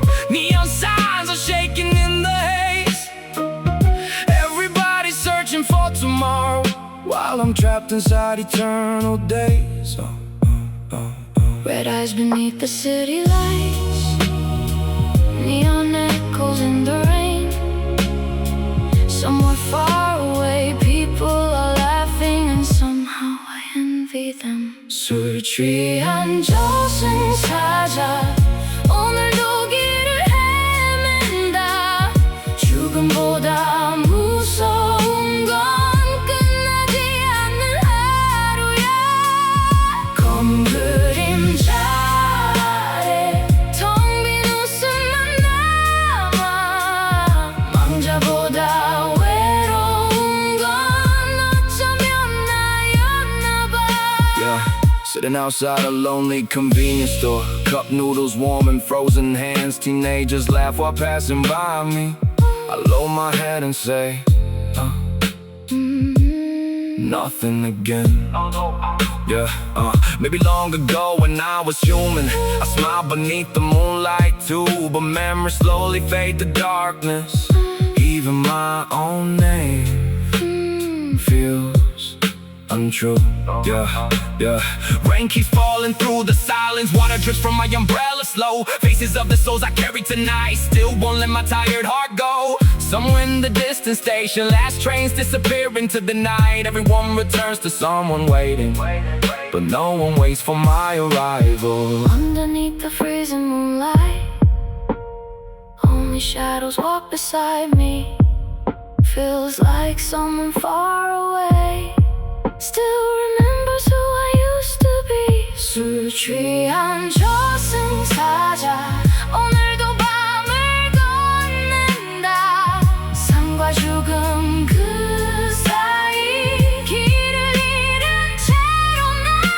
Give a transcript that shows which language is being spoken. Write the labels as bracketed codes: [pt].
[en] Neon signs are shaking in the haze. Everybody's searching for tomorrow, while I'm trapped inside eternal days. Red eyes beneath the city lights, neon echoes in the rain. Somewhere far away, people are laughing, and somehow I envy them. [ko] 술 취한 저승사자, 오늘도 길을 헤맨다. 죽음보다 무서운 건 끝나지 않는 하루야. 검은 그림자 아래 텅 빈 웃음만 남아. 망자보다 외로운 건 어쩌면 나였나봐. [en] Yeah, sitting outside a lonely convenience store. Cup noodles warm in frozen hands. Teenagers laugh while passing by me. I lower my head and say, nothing again. Yeah, maybe long ago when I was human, I smiled beneath the moonlight too. But memories slowly fade to darkness. Even my own name feels untrue. Yeah, yeah. Rain keeps falling through the silence. Water drips from my umbrella slow. Faces of the souls I carry tonight still won't let my tired heart go. Somewhere in the distant station, last trains disappear into the night. Everyone returns to someone waiting, but no one waits for my arrival. Underneath the freezing moonlight, only shadows walk beside me. Feels like someone far away still remembers who I used to be. [ko] 술 취한 저승사자, 오늘도 밤을 걷는다. 삶과 죽음 그 사이 길을 잃은 채로 나.